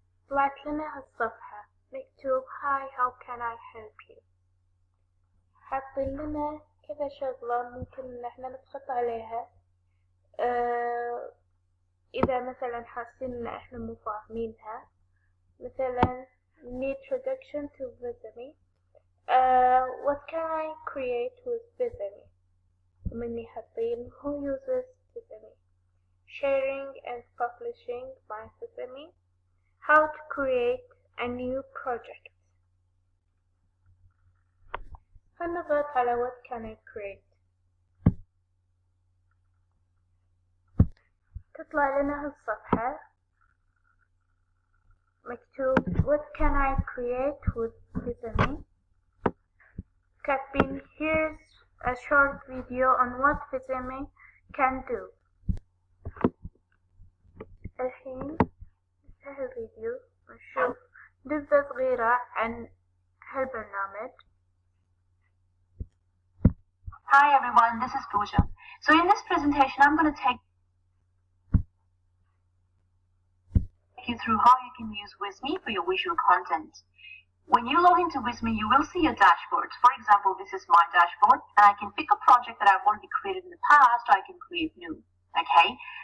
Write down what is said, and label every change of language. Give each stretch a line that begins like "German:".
Arabic: طلعت لنا هالصفحة مكتوب
English: Hi, how can I help you.
Arabic: حاطين لنا كذا شغلة ممكن ان احنا نضغط عليها اذا مثلا حاسين ان احنا مو فاهمينها. مثلا
English: introduction to Visme. What can I create with Visme.
Arabic: ومني حاطين
English: who uses Visme. Sharing and publishing by Visme. How to create a new project.
Arabic: هنضغط على
English: what can I create.
Arabic: تطلع لنا هالصفحة مكتوب
English: what can I create with Visme.
Arabic: كاتبين
English: here's a short video on what Visme can do.
Arabic: الحين هالفيديو نشوف نبذة صغيرة عن هالبرنامج.
English: Hi everyone, this is Pooja. So in this presentation I'm going to take you through how you can use Visme for your visual content. When you log into Visme, you will see your dashboard. For example, this is my dashboard, and I can pick a project that I've already created in the past, or I can create new. Okay?